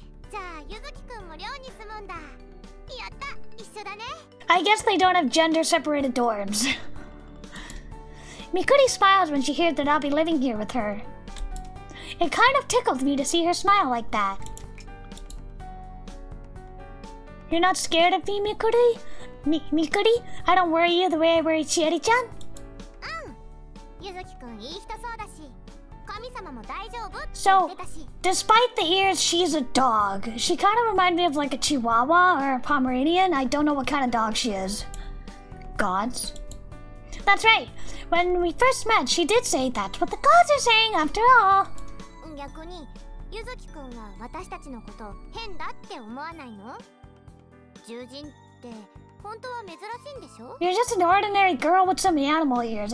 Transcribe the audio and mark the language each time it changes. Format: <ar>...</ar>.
<ja>じゃあゆずきくんも寮に住むんだ。やった、一緒だね。</ja> <en>I guess they don't have gender-separated dorms. Mikuri smiles when she hears that I'll be living here with her. It kind of tickled me to see her smile like that. You're not scared of me, Mikuri? Mikuri? I don't worry you the way I worry Chieri-chan?</en> <ja>ゆずきくんいい人そうだし、神様も大丈夫って言</ja> <en>So,</en> <ja>ってたし。</ja> <en>despite the ears, she's a dog. She kind of reminds me of like a Chihuahua or a Pomeranian. I don't know what kind of dog she is. Gods? That's right. When we first met, she did say that's what the gods are saying after all.</en> <ja>逆にゆずきくんは私たちのこと変だって思わないの？獣人って本当は珍しいんでしょ？</ja> <en>You're just an ordinary girl with some animal ears.</en>